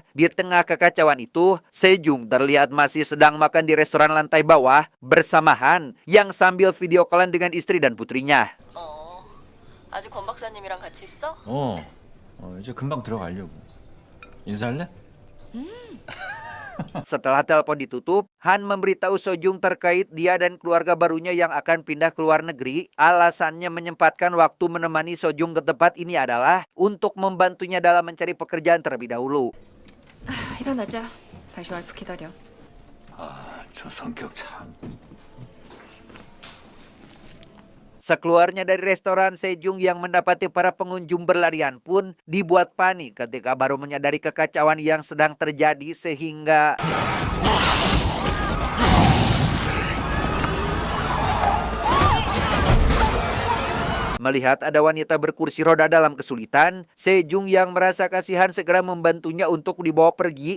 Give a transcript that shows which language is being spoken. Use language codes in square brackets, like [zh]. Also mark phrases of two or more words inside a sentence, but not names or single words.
[id] Di tengah kekacauan itu, Sejung terlihat masih sedang makan di restoran lantai bawah bersama Han yang sambil video callan dengan istri dan putrinya. [ko] 아직 권 박사님이랑 같이 있어? 이제 금방 들어가려고. 인사할래? [id] Setelah telepon ditutup, Han memberitahu Sejung terkait dia dan keluarga barunya yang akan pindah ke luar negeri. Alasannya menyempatkan waktu menemani Sejung ke tempat ini adalah untuk membantunya dalam mencari pekerjaan terlebih dahulu. [ko] 일어나자. 다시 와이프 기다려. 저 성격 참. [id] Sekeluarnya dari restoran, Sejung yang mendapati para pengunjung berlarian pun dibuat panik ketika baru menyadari kekacauan yang sedang terjadi sehingga melihat ada wanita berkursi roda dalam kesulitan, Sejung yang merasa kasihan segera membantunya untuk dibawa pergi.